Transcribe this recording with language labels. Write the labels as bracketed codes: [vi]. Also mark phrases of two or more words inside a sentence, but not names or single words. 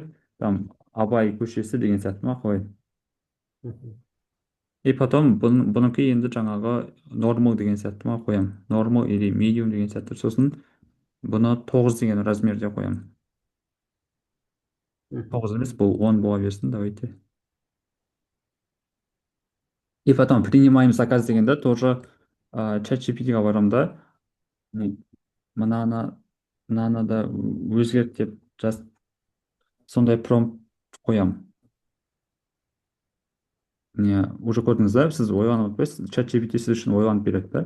[kk] Там Абай көшесі деген сияқты ма қой. Мгм. [ru] И потом [kk] бұныкі енді жаңағы нормал деген сияқты ма қоямын. [ru] Нормал или медиум [kk] деген сияқты. Сосын бұны 9 деген размерде қоямын. Мгм. 9 емес, бұл 10 бола берсін, [ru] давайте. И потом принимаем заказ [kk] дегенде тоже чат GPT-ға барамын да, мынаны мынаны да өзгерт деп сондай промпт қоямын. Не, уже көрдіңіз да, сіз ойланып отпайсыз, чат GPT сіз үшін ойланып береді да.